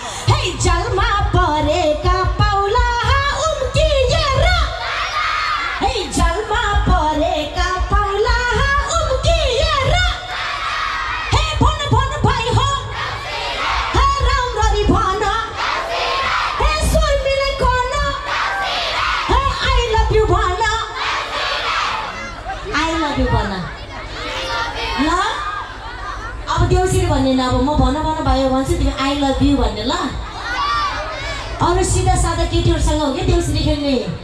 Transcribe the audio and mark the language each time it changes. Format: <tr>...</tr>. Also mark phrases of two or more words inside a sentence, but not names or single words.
<ne>हे, जलमा परेका पाउला उम्किएर, हे, जलमा परेका पाउला उम्किएर। हे, भन, भन भाइ हो, हे, राम्ररी भन, हे, शर्मिलाई कन, हे,</ne> <en>I love you भन, I love you भन।</en> <ne>ल, अब देउसिरे भन्ने न, अब म भन, भन भाइ हो भन्छु, तिमी</ne> <en>I love you</en> <ne>भन्ने ल। अरू सिधा सादा केटीहरूसँग हो क्या देउसिरे खेल्ने,</ne>